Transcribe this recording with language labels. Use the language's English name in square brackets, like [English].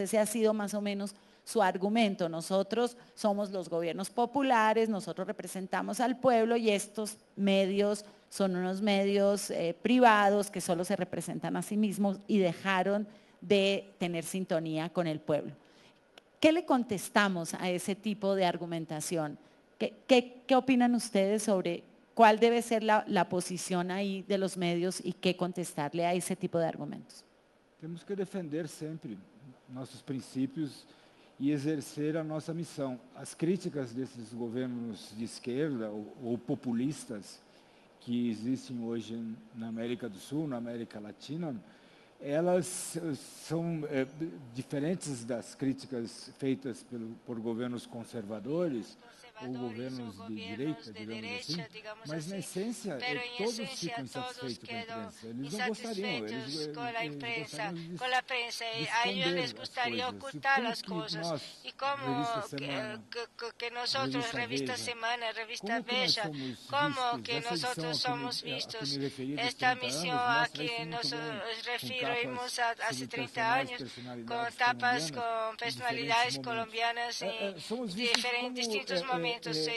[Spanish] Ese ha sido más o menos su argumento. Nosotros somos los gobiernos populares, nosotros representamos al pueblo y estos medios son unos medios privados que solo se representan a sí mismos y dejaron de tener sintonía con el pueblo. ¿Qué le contestamos a ese tipo de argumentación? ¿Qué opinan ustedes sobre cuál debe ser la posición ahí de los medios y qué contestarle a ese tipo de argumentos? [Portuguese] Temos que defender sempre nossos princípios e exercer a nossa missão. As críticas desses governos de esquerda ou populistas que existem hoje na América do Sul, na América Latina, elas são diferentes das críticas feitas por governos conservadores ou governos de direita, digamos mas na essência todos ficam insatisfeitos com a imprensa. Eles não gostariam, eles gostariam [Spanish] con la prensa, a ellos les gustaría ocultar las cosas. Y como que nosotros, Revista Semana, Revista Bella, como que nosotros somos vistos, esta misión a que nos referimos hace 30 años, con tapas, con personalidades colombianas en distintos momentos.